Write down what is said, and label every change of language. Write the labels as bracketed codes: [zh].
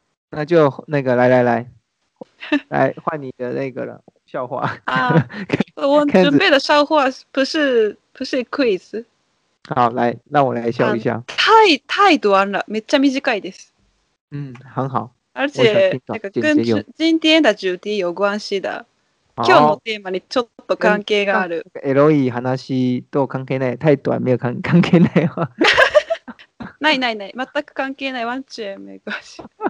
[zh] 那就来，换你的那个了笑话。我准备的笑话不是 quiz。好，来，让我来笑一下。太短了， [ja] めっちゃ短いです。 [zh] 很好。而且那个跟今天的主题有关系的。 [ja] 今日のテーマにちょっと関係がある。エロい話と関係ない。タイとは [zh] 没有 [ja] 関係ないわ。ないないない。全く関係ない。ワンチューメガシ。